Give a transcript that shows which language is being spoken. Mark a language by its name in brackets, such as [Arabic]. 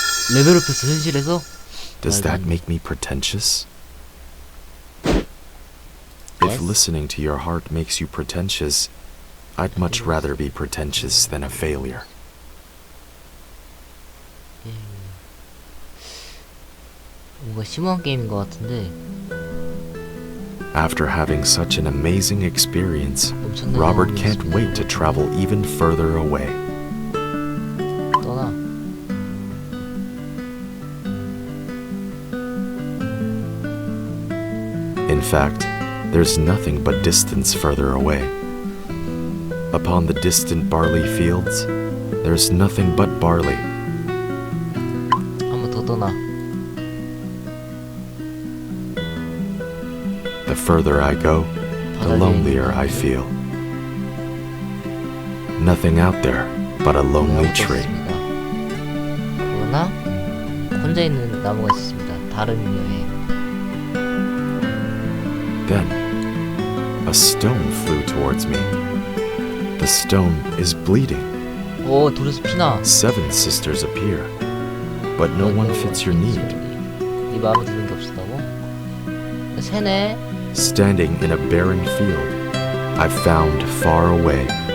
[Korean] 레벨업했어 현실에서? [English] Does that make me pretentious? If listening to your heart makes you pretentious, I'd much rather be pretentious than a failure. [Korean] 뭔가 심오한 게임인 것 같은데. [English] After having such an amazing experience, Robert can't wait to travel even further away. [Korean] 떠나. [English] In fact, there's nothing but distance further away. Upon the distant barley fields, there's nothing but barley. [Korean] 한 번 더 떠나. [English] The further I go, the lonelier I feel. Nothing out there but a lonely tree. [Korean] 그러나 혼자 있는 나무가 있습니다. 다른 여행. [English] Then, a stone flew towards me. The stone is bleeding. [Korean] 오, 돌에서 피나. [English] 7 sisters appear, but no one fits your need. [Korean] 네 마음에 드는 게 없었다고? 새네. [English] Standing in a barren field, I found far away.